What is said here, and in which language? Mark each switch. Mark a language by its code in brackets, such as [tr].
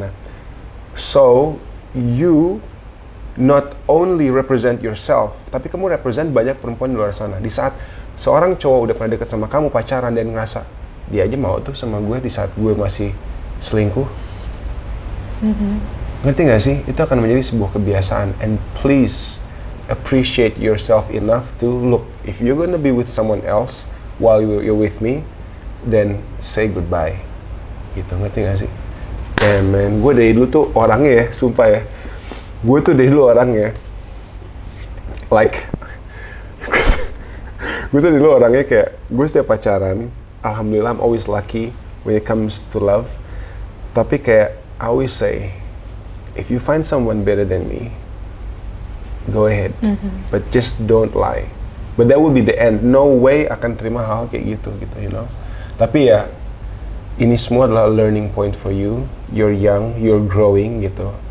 [id] Nah, [en] so you not only represent yourself, [id] tapi kamu [en] represent [id] banyak perempuan di luar sana. Di saat seorang cowok udah pernah dekat sama kamu, pacaran, dan ngerasa dia aja mau tuh sama gue di saat gue masih selingkuh. Ngerti nggak sih? Itu akan menjadi sebuah kebiasaan. [en] And please appreciate yourself enough to look. If you're gonna be with someone else while you're with me, then say goodbye. [id] Gitu, ngerti gak sih? [en] Yeah, man, [id] gue dari dulu tuh orangnya ya, sumpah ya. Gue tuh dari dulu orangnya, [en] like, [id] gue tuh dari dulu orangnya kayak, gue setiap pacaran, alhamdulillah [en] I'm always lucky when it comes to love. [id] Tapi kayak, [en] I always say, if you find someone better than me, go ahead. But just don't lie. But that will be the end. No way [id] akan terima hal kayak gitu, [en] you know. [id] Tapi ya, ini semua adalah [en] learning point for you. You're young, you're growing [id] gitu.